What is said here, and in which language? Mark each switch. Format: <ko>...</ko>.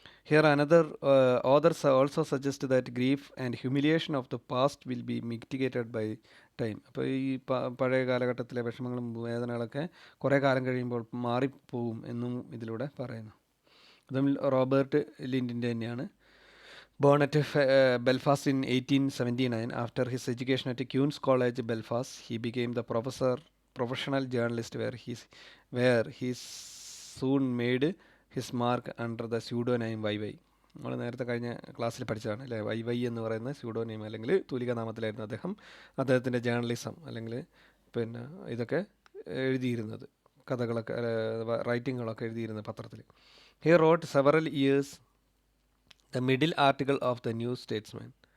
<en>Here authors also suggest that grief and humiliation of the past will be mitigated by time.</en> <ml>അപ്പോൾ ഈ പഴയ കാലഘട്ടത്തിലെ വിഷമങ്ങളും വേദനകളൊക്കെ കുറേ കാലം കഴിയുമ്പോൾ മാറിപ്പോവും എന്നും ഇതിലൂടെ പറയുന്നു. അതും റോബർട്ട് ലിൻഡിൻ്റെ തന്നെയാണ്.</ml> <en>Born at Belfast in 1879, after his education at Queen's College, Belfast, he became the professional journalist where he soon made his mark under the pseudonym YY.</en> <ml>നമ്മൾ നേരത്തെ കഴിഞ്ഞ ക്ലാസ്സിൽ പഠിച്ചതാണ് അല്ലേ. YY എന്ന് പറയുന്ന സ്യൂഡോനെയിം അല്ലെങ്കിൽ തൂലികാനാമത്തിലായിരുന്നു അദ്ദേഹത്തിൻ്റെ ജേർണലിസം അല്ലെങ്കിൽ ഇതൊക്കെ എഴുതിയിരുന്നത്, കഥകളൊക്കെ റൈറ്റിങ്ങുകളൊക്കെ എഴുതിയിരുന്നത് പത്രത്തിൽ.</ml> <en>He wrote several years the middle article of the New Statesman.</en>